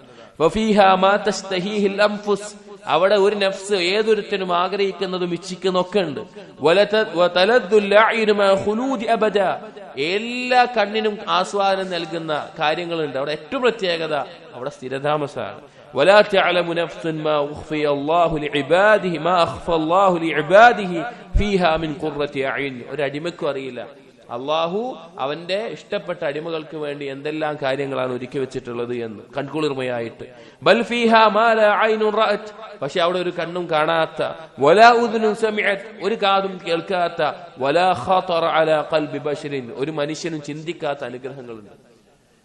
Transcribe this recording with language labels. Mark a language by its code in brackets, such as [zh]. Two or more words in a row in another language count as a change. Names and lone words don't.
[ar] وفيها ما تشتهيه الأنفس. [ml] അവിടെ ഒരു നഫ്സ് ഏതൊരുത്തനും ആഗ്രഹിക്കുന്നതും ഇച്ഛിക്കുന്നൊക്കെ ഉണ്ട്. എല്ലാ കണ്ണിനും ആസ്വാദനം നൽകുന്ന കാര്യങ്ങളുണ്ട്. അവിടെ ഏറ്റവും പ്രത്യേകത അവിടെ സ്ഥിരതാമസമാണ്. [ar] ولا تعلم نفس ما أخفي الله لعباده ما أخفى الله لعباده فيها من قرة أعين. [ml] ഒരു അടിമയ്ക്കും അറിയില്ല അള്ളാഹു അവന്റെ ഇഷ്ടപ്പെട്ട അടിമകൾക്ക് വേണ്ടി എന്തെല്ലാം കാര്യങ്ങളാണ് ഒരുക്കി വെച്ചിട്ടുള്ളത് എന്ന് കൺകുളിർമയായിട്ട്. [ar] بل فيها ما لا عين رأت. [ml] പക്ഷെ അവിടെ ഒരു കണ്ണും കാണാത്ത, [ar] ولا أذن سمعت, [ml] ഒരു കാതും കേൾക്കാത്ത, [ar] ولا خطر على قلب بشر, [ml] ഒരു മനുഷ്യനും ചിന്തിക്കാത്ത അനുഗ്രഹങ്ങളുണ്ട്.